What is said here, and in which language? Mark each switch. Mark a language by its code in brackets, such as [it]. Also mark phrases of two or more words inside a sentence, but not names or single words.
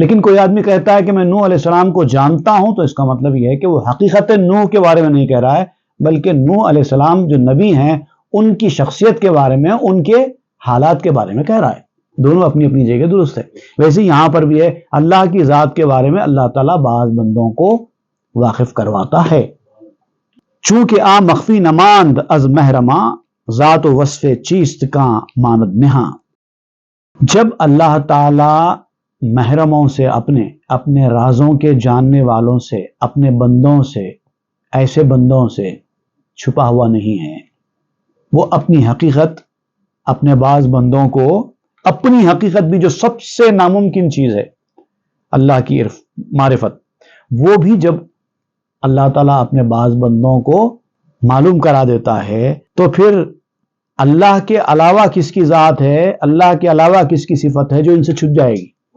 [ur] لیکن کوئی آدمی کہتا ہے کہ میں نوح علیہ السلام کو جانتا ہوں، تو اس کا مطلب یہ ہے کہ وہ حقیقت نوح کے بارے میں نہیں کہہ رہا ہے، بلکہ نوح علیہ السلام جو نبی ہیں ان کی شخصیت کے بارے میں، ان کے حالات کے بارے میں کہہ رہا ہے۔ دونوں اپنی اپنی جگہ درست ہے۔ ویسے یہاں پر بھی ہے، اللہ کی ذات کے بارے میں اللہ تعالیٰ بعض بندوں کو واقف کرواتا ہے۔ [fa] چونکہ آ مخفی نماند از محرماں ذات و وصف چیست کاں ماند نہاں۔ [ur] جب اللہ تعالیٰ محرموں سے، اپنے رازوں کے جاننے والوں سے، اپنے بندوں سے، ایسے بندوں سے چھپا ہوا نہیں ہے، وہ اپنی حقیقت اپنے بعض بندوں کو، اپنی حقیقت بھی جو سب سے ناممکن چیز ہے اللہ کی معرفت، وہ بھی جب اللہ تعالیٰ اپنے بعض بندوں کو معلوم کرا دیتا ہے تو پھر اللہ کے علاوہ کس کی ذات ہے، اللہ کے علاوہ کس کی صفت ہے جو ان سے چھپ جائے گی؟